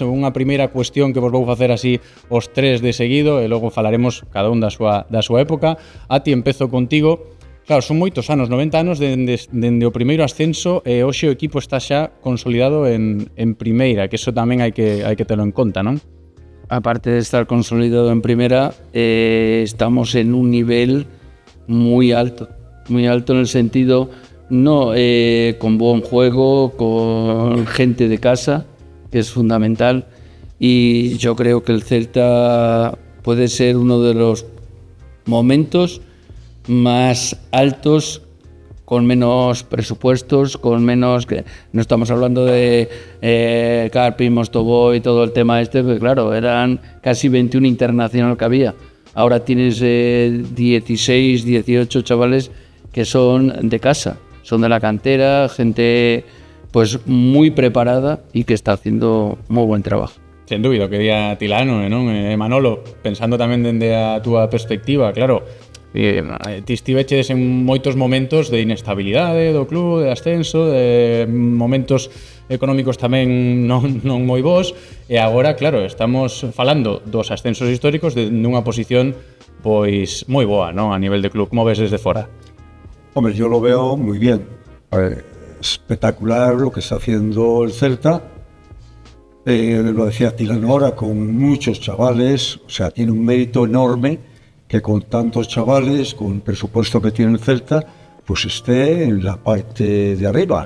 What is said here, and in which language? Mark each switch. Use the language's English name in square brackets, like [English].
[Galician] Unha primeira cuestión que vos vou facer así os tres de seguido e logo falaremos cada un da súa época. Ati, empezo contigo. Claro, son moitos anos, 90 anos dende o primeiro ascenso, e hoxe o equipo está xa consolidado en primeira, que eso tamén hai que telo en conta, non? [Spanish] Aparte de estar consolidado en primera, estamos en un nivel muy alto en el sentido, con buen juego, con gente de casa, que es fundamental, y yo creo que el Celta puede ser uno de los momentos más altos, con menos presupuestos, con menos... No estamos hablando de Carpi, Mostoboy y todo el tema porque claro, eran casi 21 internacional que había. Ahora tienes 16, 18 chavales que son de casa, son de la cantera, gente pues muy preparada y que está haciendo muy buen trabajo. [Galician] Sen dúbida, que día Tilano, non? Manolo, pensando tamén dende a túa perspectiva, claro, ti estiveches en moitos momentos de inestabilidade do club, de ascenso, de momentos económicos tamén non moi bons, e agora, claro, estamos falando dos ascensos históricos nunha posición pois moi boa, non? A nivel de club. Como ves desde fora? [Spanish] Hombre, yo lo veo muy bien. Espectacular lo que está haciendo el Celta. Lo decía Tilano ahora, con muchos chavales, o sea, tiene un mérito enorme que con tantos chavales, con el presupuesto que tiene el Celta, pues esté en la parte de arriba.